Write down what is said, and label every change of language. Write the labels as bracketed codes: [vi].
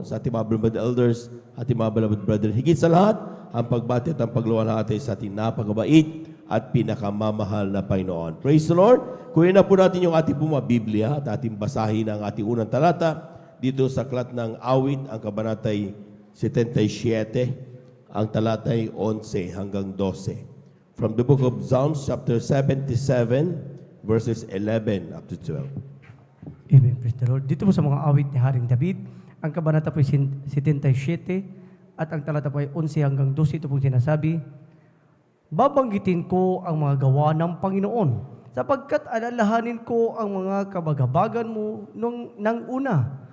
[tl] Sa ating mga beloved elders, ating mga beloved brethren, higit sa lahat, ang pagbati at ang pagluwalhati sa ating napakabait at pinakamamahal na Panginoon. Praise the Lord. Kunin na po natin yung ating mga Biblia at ating basahin ang ating unang talata dito sa aklat ng Awit, ang kabanatay 77, ang talatay 11 hanggang 12. [en] From the book of Psalms, chapter 77, verses 11 up to 12. Amen. Praise the Lord. [tl] Dito po sa mga awit ni Haring David, ang kabanata po ay 77 at ang talata po ay 11 hanggang 12. Ito pong sinasabi, babanggitin ko ang mga gawa ng Panginoon, sapagkat alalahanin ko ang mga kabagabagan mo ng una.